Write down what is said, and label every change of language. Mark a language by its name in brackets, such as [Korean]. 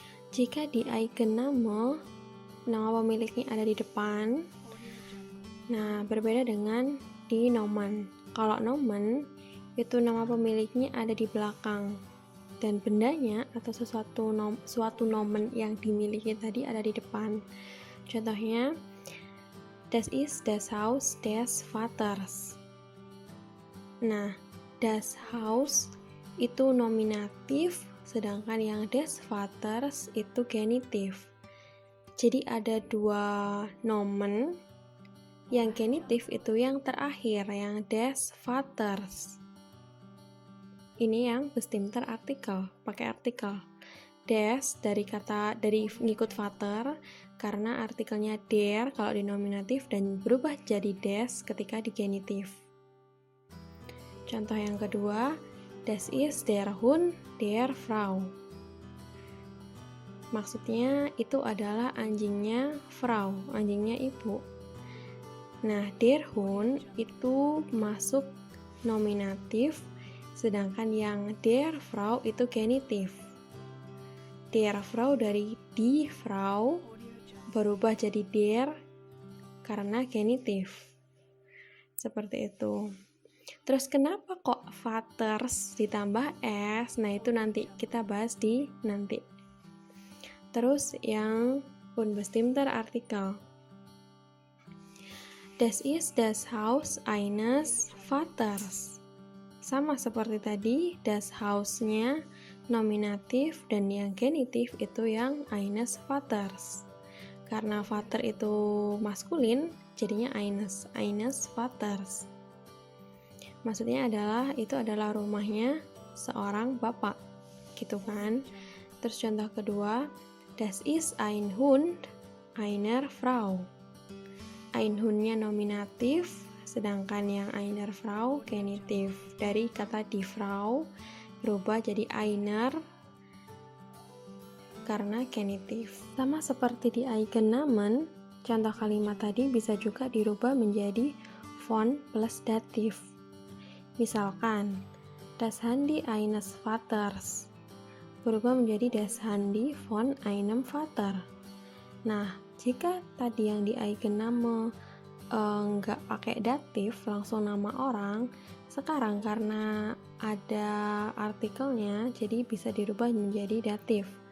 [Indonesian] Jika di eigenname, nama pemiliknya ada di depan, nah berbeda dengan di nomen. Kalau nomen, itu nama pemiliknya ada di belakang, dan bendanya atau suatu nomen yang dimiliki tadi ada di depan. [German] Contohnya, das ist das Haus des Vaters. [Indonesian] Nah, das Haus itu nominatif, sedangkan yang des Vaters itu genitif. Jadi ada dua nomen, yang genitif itu yang terakhir, yang des Vaters. Ini yang bestimmter artikel, pakai artikel. Des dari ngikut Vater, karena artikelnya der kalau di nominatif dan berubah jadi des ketika di genitif. Contoh yang kedua, [German] das ist der Hund der Frau. [Indonesian] Maksudnya itu adalah anjingnya Frau, anjingnya ibu. Nah, der Hund itu masuk nominatif, sedangkan yang der Frau itu genitif. Der Frau dari die Frau berubah jadi der karena genitif. Seperti itu. Terus kenapa kok Vaters ditambah S? Nah, itu nanti kita bahas di nanti. Terus yang unbestimmter Artikel. [German] Das ist das Haus eines Vaters. [Indonesian] Sama seperti tadi, das Haus-nya nominatif dan yang genitif itu yang eines Vaters. Karena Vater itu maskulin, jadinya eines Vaters. Maksudnya itu adalah rumahnya seorang bapak, gitu kan. Terus contoh kedua, [German] das ist ein Hund einer Frau. [Indonesian] Ein Hund-nya nominatif, sedangkan yang einer Frau genitif. Dari kata die Frau berubah jadi einer karena genitif. Sama seperti di Eigennamen, contoh kalimat tadi bisa juga dirubah menjadi von plus datif. [German] Misalkan, das Handy eines Vaters [Indonesian] berubah menjadi [German] das Handy von einem Vater. [Indonesian] Nah, jika tadi yang di Eigenname nggak pakai datif, langsung nama orang, sekarang karena ada artikelnya, jadi bisa dirubah menjadi datif.